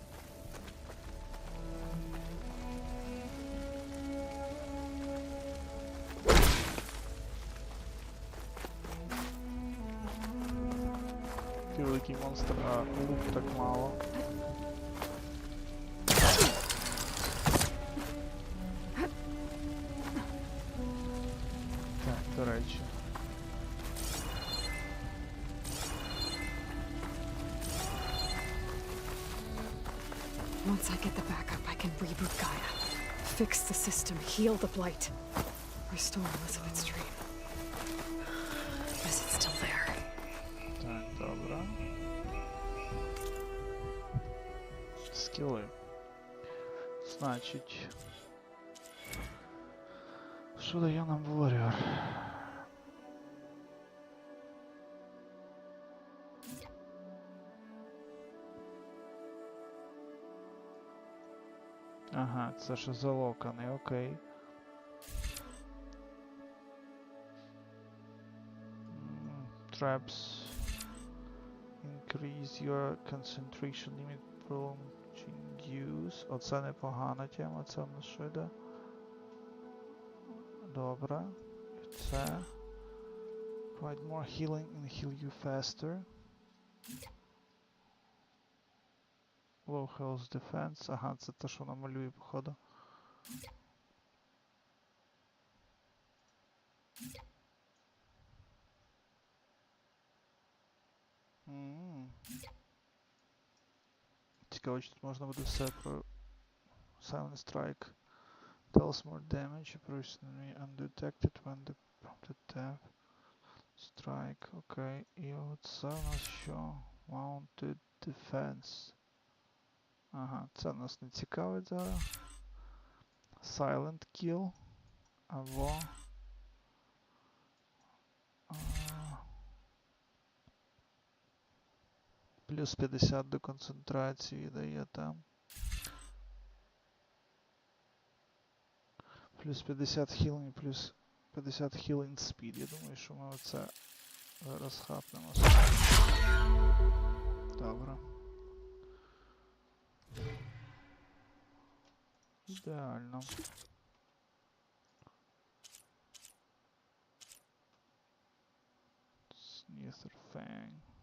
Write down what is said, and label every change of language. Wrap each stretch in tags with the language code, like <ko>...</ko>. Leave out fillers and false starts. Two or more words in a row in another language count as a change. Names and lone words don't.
<uk>Великий монстр, а лук так мало. Так, до речі.</uk> <en>Once I get the backup, I can reboot Gaia. Fix the system, heal the blight. Restore Elizabeth's dream. Guess it's still there.</en> <uk>Так, добре. Скіли. Значить. Що дає нам Warrior? Ага, це ще залоканий, окей.</uk> <en>Traps. Increase your concentration limit prolonging use.</en> <uk>Оце непогана тема, це в нас що йде? Добре. І це.</uk> <en>Provide more healing and heal you faster. Low health defense.</en> <uk>Ага, це те, що намалює, походу. Цікаво, чи тут можна буде все про Silent Strike.</uk> <en>Deals more damage, approximately undetected when the prompted tap. Strike,</en> <uk>окей. І оце у нас що? Mounted Defense. Ага, це у нас не цікавить зараз. Silent Kill. Або... плюс 50 до концентрації дає там. Плюс 50 healing, плюс 50</uk> <en>healing speed.</en> <uk>Я думаю, що ми оце зараз хапнемо. Добре. Ідеально. Snither Fang.</uk>